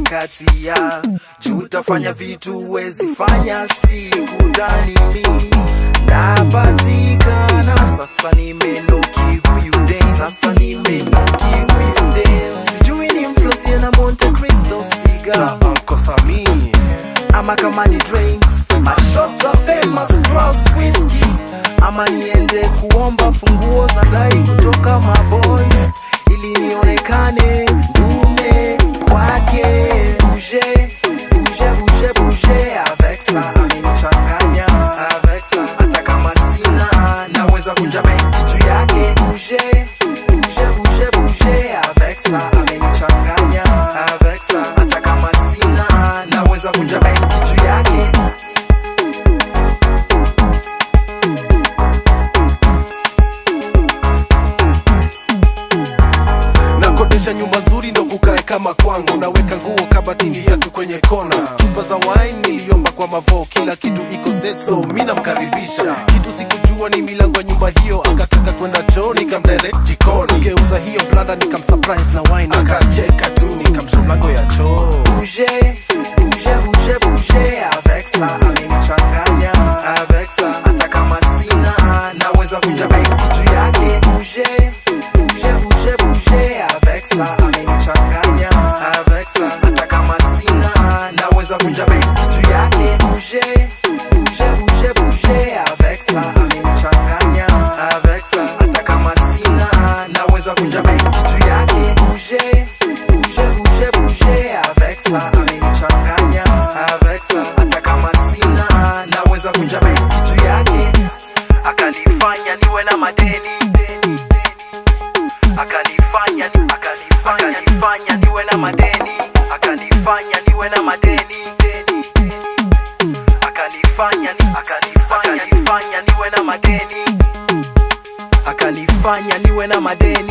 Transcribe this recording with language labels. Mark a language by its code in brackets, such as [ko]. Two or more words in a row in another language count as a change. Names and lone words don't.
[sw] zingatia, jutafanya vitu uwezi fanya, sikudhani mimi napatikana. Sasa nimenoki huyu dance, sasa nimenoki huyu dance. Sijui ni mflosia na Monte Cristo cigar za Uncle Sammy, ama kama ni [en] drinks, my shots are famous gross whiskey, [sw] ama niende kuomba funguo za gari kutoka maboys ili nionekane ndume kwake. [fr] Bouger, bouger, bouger, bouger avec ça, amenichanganya avec ça. [sw] Hata kama sina naweza vunja benki juu yake. [fr] Bouger, bouger, bouger, bouger avec ça, amenichanganya avec ça. [sw] Hata kama sina naweza vunja benki juu yake. nakodesha nyumba nzuri ndo kukae kama kwangu, naweka nguo kabatini, viatu kwenye kona, chupa za wine niliomba kwa Mavo, kila kitu iko set so mimi namkaribisha. Kitu sikujua ni milango ya nyumba hiyo, akataka kwenda choo nikamdirect jikoni, geuza hiyo blada nikamsurprise na wine, akacheka tu nikamshow mlango ya choo. [fr] Bouger, bouger, bouger, bouger avec ça, amenichanganya avec ça. [sw] Hata kama sina naweza vunja benki juu yake. [fr] Bouger, bouger, bouger, bouger avec ça, amenichanganya avec ça. [sw] Hata kama sina naweza vunja benki juu yake. [fr] Bouger, bouger, bouger, bouger avec ça, amenichanganya avec ça. [sw] Hata kama sina naweza vunja benki juu yake. [fr] Bouger, bouger, bouger, bouger avec ça, amenichanganya avec ça. [sw] Hata kama sina naweza vunja benki juu yake. Akanifanya niwe na madeni, akanifanya niwe na madeni, akanifanya niwe na madeni, akanifanya niwe na madeni, akanifanya niwe na madeni.